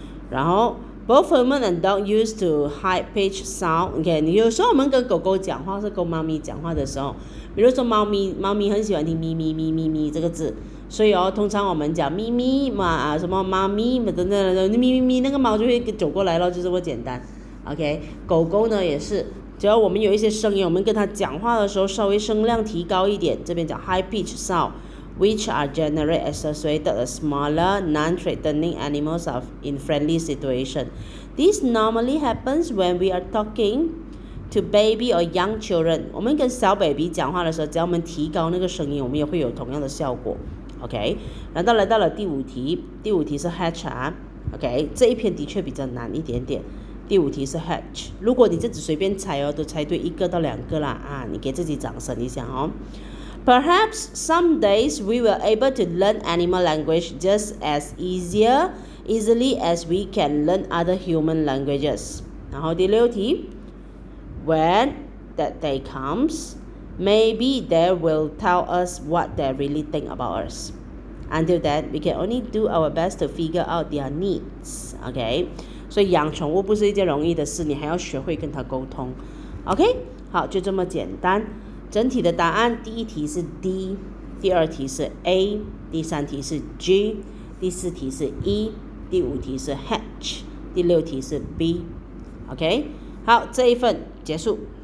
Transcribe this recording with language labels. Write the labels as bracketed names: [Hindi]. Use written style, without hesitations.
[English] 然后Both human and dog used to high-pitched sound. [Chinese] 有时候我们跟狗狗讲话，是跟猫咪讲话的时候，比如说猫咪很喜欢听咪咪咪咪咪这个字，所以通常我们讲咪咪嘛什么妈咪等等咪咪咪，那个猫就会走过来咯，就这么简单。狗狗呢也是，只要我们有一些声音，我们跟它讲话的时候稍微声量提高一点，这边讲 high-pitched sound。 [English] Which are generally associated with smaller, non-threatening animals in friendly situations. This normally happens when we are talking to baby or young children. [Chinese] 我们跟小 baby 讲话的时候，只要我们提高那个声音，我们也会有同样的效果。然后来到了第5题，第5题是 hatch 啊。这一篇的确比较难一点点。第5题是 hatch， 如果你自己随便猜都猜对1个到2个啦啊，你给自己掌声一下哦。 [English] Perhaps some days we will able to learn animal language just as easily as we can learn other human languages. [Chinese] 然后第6题 [English] When that day comes, maybe they will tell us what they really think about us. Until then, we can only do our best to figure out their needs. [Chinese] 所以养宠物不是一件容易的事，你还要学会跟它沟通。好，就这么简单。整体的答案，第1题是 D， 第2题是 A， 第3题是 G，第4题是 E， 第5题是 H， 第6题是 B。OK， 好，这一份结束。